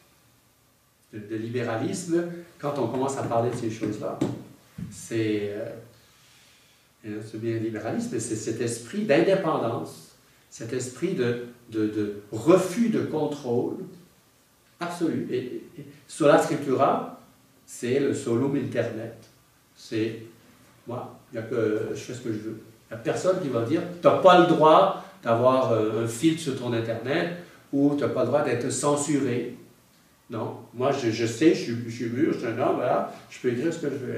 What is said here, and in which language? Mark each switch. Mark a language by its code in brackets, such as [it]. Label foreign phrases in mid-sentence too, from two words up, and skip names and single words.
[fr] De libéralisme, quand on commence à parler de ces choses-là, c'est bien le libéralisme, c'est cet esprit d'indépendance, cet esprit de refus de contrôle absolu. Et [la] sola scriptura, [fr] c'est le solum internet. C'est moi, je fais ce que je veux. Il n'y a personne qui va dire tu n'as pas le droit d'avoir un filtre sur ton internet ou tu n'as pas le droit d'être censuré. Non, moi je sais, je suis mûr, je suis un homme, voilà, je peux écrire ce que je veux.